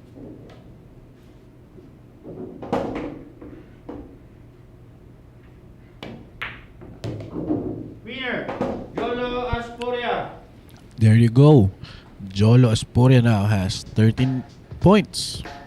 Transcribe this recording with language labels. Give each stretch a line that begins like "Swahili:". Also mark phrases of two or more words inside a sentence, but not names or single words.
English: Winner, Jolo Aspuria. There you go. Jolo Aspuria now has 13 points.